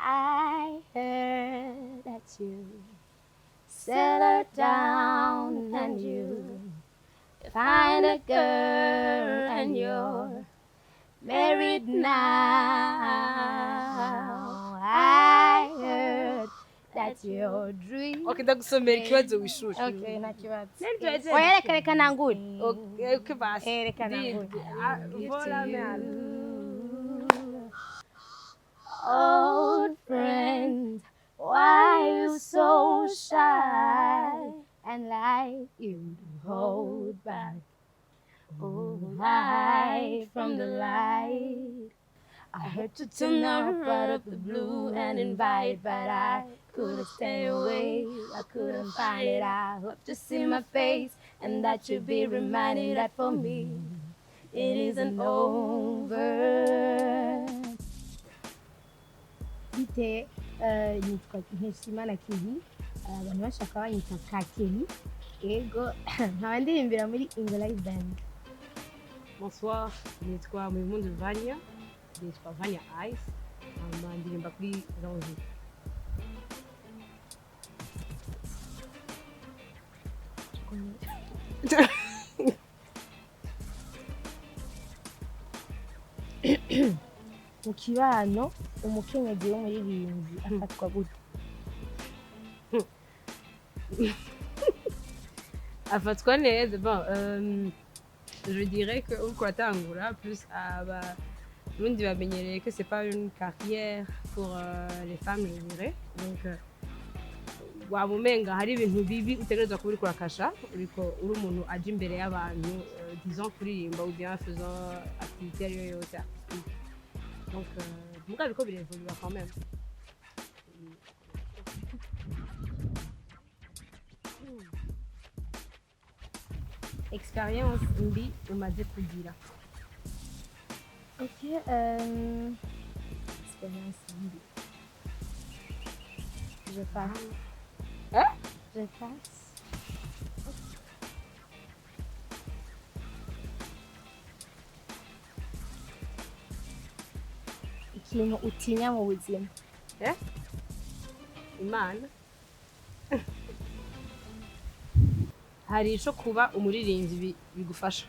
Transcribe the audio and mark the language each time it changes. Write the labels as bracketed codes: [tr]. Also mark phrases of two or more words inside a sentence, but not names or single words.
[en] I heard that you settled down and you find a girl and you're married now. I heard that's your dream. [rn] Okay, ndagusomera ikibazo wishuri. Okay, nta kibazo. Nende Oya reka nangure. Okay, basi. Reka nangure. [fr] Voilà, mais [en] Old friend, why you so shy and like you hold back? Oh, hide from the light. I heard to turn up out of the blue and invite, but I couldn't stay away. I couldn't find it. I hope to see my face and that you'll be reminded that for me it isn't over. [rn] Bite nitwa Nkeshimana Kibi, abantu bashaka banyita Kakeli. Ego nkaba ndirimbira muri Ingene band. bonsoir, nitwa Mumutwe, nitwa Vanya Ice, ndirimba kuri Zanzibar. Mu kibano umukenyezi w'umuririmbyi afatwa gute? Afatwa neza. [fr] Bon, je dirais que [rn] uko atangura [fr] plus Burundi bamenyereye que c'est pas une carrière pour les femmes, je dirais. [rn] Donc wabumenga hari ibintu bibi utegerezwa kuba uriko urakasha, uriko uri umuntu aje imbere y'abantu, disons kuririmba [fr] ou bien faisant activité [rn] ariyo yose artistique. Donc mugabe ko birevolue [fr] quand même. [rn] Expérience mbi umaze kugira. Ok, expérience mbi. [fr] Je passe. Hein? Je passe. [rn] Ikintu utinya mu buzima. Imana. Hari ico kuba umuririmbyi bigufasha.